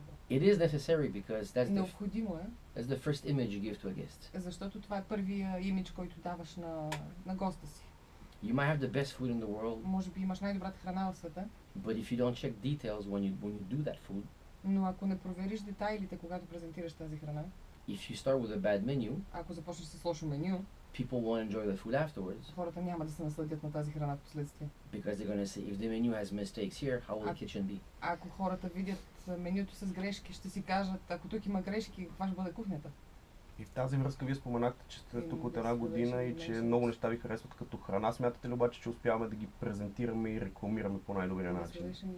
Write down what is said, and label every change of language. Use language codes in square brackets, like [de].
[en] It is necessary because that's the first image you give to a guest. [bg] Защото това е първия имидж, който даваш на госта си. [en] You might have the best food in the world. [bg] Може би имаш най-добрата храна в света. [en] But if you don't check details when you do that food. [bg] Но ако не провериш детайлите, когато презентираш тази храна. [en] If you start with a bad menu. [bg] Ако започнеш с лошо меню. [en] People won't enjoy the food afterwards. [bg] Хората няма да се насладят на тази храна впоследствие. [en] Because they're gonna say, if the menu has mistakes here, how will the kitchen be? [bg] Ако хората видят менюто с грешки, ще си кажат, ако тук има грешки, каква ще бъде кухнята? И в тази връзка вие споменахте, че сте тук от една година и че много неща ви харесват като храна. Смятате ли обаче, че успяваме да ги презентираме и рекламираме по най-добрия начин?